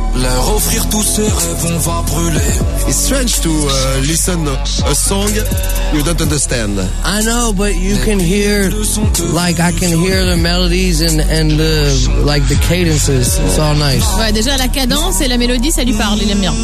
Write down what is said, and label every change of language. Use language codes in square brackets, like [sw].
[fr] Leur offrir tous ses rêves, on va brûler. [en] It's strange to listen a song you don't understand. I know, but you can hear, like, I can hear the melodies and the, like, the cadences. It's all nice. [fr] Ouais, déjà, la cadence et la mélodie, ça lui parle, il aime bien.